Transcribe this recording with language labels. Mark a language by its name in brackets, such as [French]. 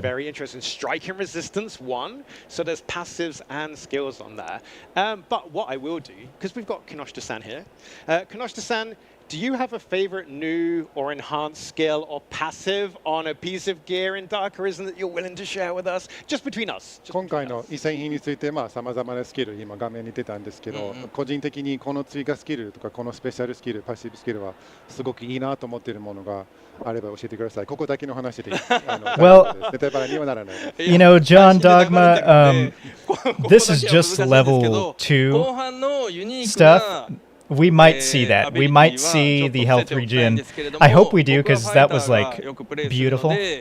[English] Very interesting. Striking resistance 1. So there's passives and skills on there. But what I will do, because we've got Kinoshita-san here. Kinoshita-san, do you have a favorite new or enhanced skill or passive on a piece of gear in Dark Arisen that you're willing to share with us? Just between us. [Japanese] 今回の異戦品について様々なスキル今画面に出たんですけど、個人的にこの追加スキルとかこのスペシャルスキル、パッシブスキルはすごくいいなと思っているものがあれば教えてください。ここだけの話で。 [English] Well, you know, John Dogma, this is just level 2 stuff. We might see that. We might see the health regen. I hope we do, because that was like beautiful.